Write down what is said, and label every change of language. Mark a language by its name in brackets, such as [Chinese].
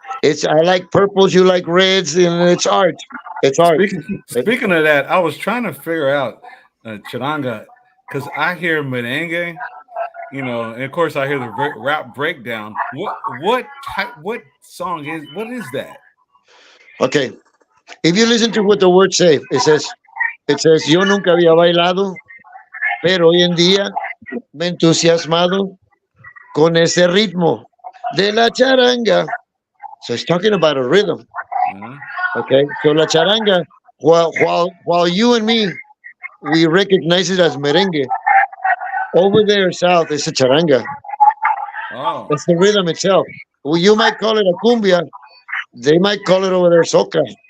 [English] It's I like purples. You like reds, and it's art. It's art. Speaking of that, I was trying to figure out Charanga because I hear merengue, and of course I hear the rap breakdown. What song is? What is that? Okay. If you listen to what the words say, it says, [Spanish] yo nunca había bailado, pero hoy en día me he entusiasmado con ese ritmo de la charanga. [English] So it's talking about a rhythm. Uh-huh. Okay. So la charanga, while you and me, we recognize it as merengue. Over there south, it's a charanga. Oh, It's the rhythm itself. Well, you might call it a cumbia. They might call it over there soca.